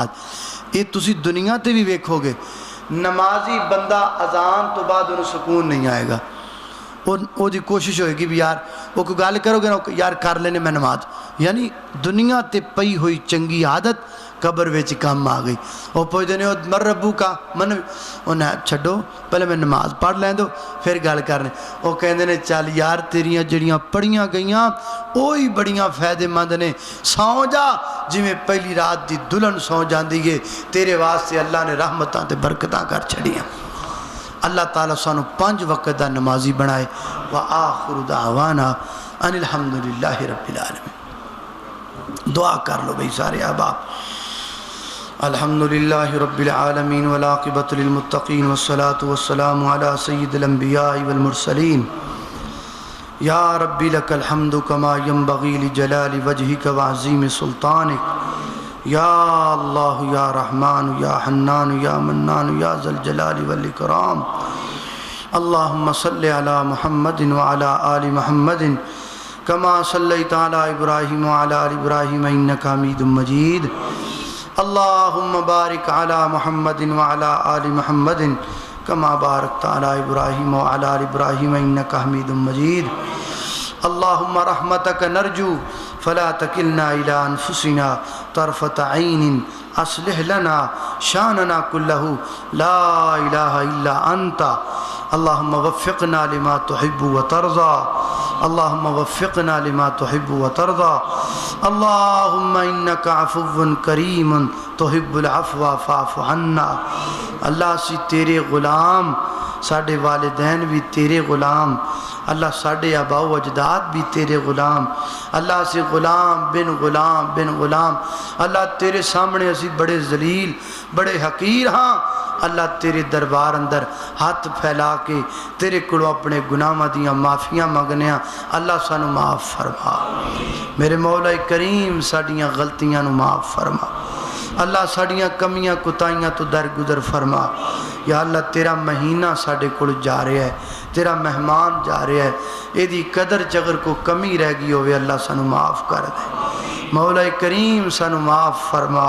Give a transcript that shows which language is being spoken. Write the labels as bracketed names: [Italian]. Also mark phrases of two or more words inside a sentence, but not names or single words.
[Punjabi] یہ تسی دنیا تے بھی ویکھو گے نمازی بندہ اذان تو بعد انہوں سکون نہیں آئے گا، وہ دی کوشش ہوئے گی بھی یار وہ کوئی گل کرو گے نا یار کر لینے میں نماز، یعنی دنیا تے پئی ہوئی چنگی عادت قبر وچ کام آ گئی۔ وہ پوچھتے ہیں [Arabic] مر ربو کا من، [Punjabi] انہیں چھڈو پہلے میں نماز پڑھ لیں دو پھر گل کرنے۔ وہ کہندے نے چل یار تیریاں جڑیاں پڑھیاں گئیاں وہی بڑیاں فائدے مند نے، سو جا جویں پہلی رات دی دلہن سو جاندی ہے، تیرے واسطے اللہ نے رحمتاں تے برکتاں کر چھڑیاں۔ اللہ تعالیٰ سانو 5 وقت دا نمازی بنائے۔ [Arabic] وآخر دعوانا ان الحمدللہ رب العالمین۔ [Urdu] دعا کر لو بھئی سارے احباب۔ [Arabic] الحمدللہ رب العالمین والعاقبۃ للمتقین والصلاة والسلام علی سید الانبیاء والمرسلین۔ یا ربی لک الحمد کما ینبغی لجلال وجہک وعظیم سلطانک۔ یا اللہ یا رحمان یا حنان یا منان یا ذا الجلال والاکرام۔ اللہم صلی علی محمد وعلی آل محمد کما صلیت علی ابراہیم وعلی آل ابراہیم انک حمید مجید۔ اللہم بارک علی محمد وعلی آل محمد کما بارکت علی ابراہیم وعلی آل ابراہیم انک حمید مجید۔ اللہم رحمتک نرجو فلا تکلنا الى انفسنا طرفت عین اصلح لنا شاننا کلہ لا الہ الا انت۔ اللہم وفقنا لما تحب وترضى، اللہم وفقنا لما تحب وترضى۔ اللہم انک عفو کریم تحب العفو فاعف عنا۔ [Punjabi] اللہ سی تیرے غلام، ساڈے والدین بھی تیرے غلام، اللہ ساڈے آباء و اجداد بھی تیرے غلام، اللہ سے غلام بن غلام بن غلام۔ اللہ تیرے سامنے اسی بڑے ذلیل بڑے حقیر ہاں، اللہ تیرے دربار اندر ہاتھ پھیلا کے تیرے کولوں اپنے گناہاں دیاں معافیاں منگنے ہاں۔ اللہ سانو معاف فرما، میرے مولا کریم ساڈیاں غلطیاں نو معاف فرما، اللہ ساڈیاں کمیاں کوتاہیاں تو درگزر فرما۔ یا اللہ تیرا مہینہ ساڈے کول جا رہا ہے، تیرا مہمان جا رہا ہے، یہ دی قدر چگر کو کمی رہ گئی ہوئے اللہ سانو معاف کر دے، مولا کریم سانو معاف فرما۔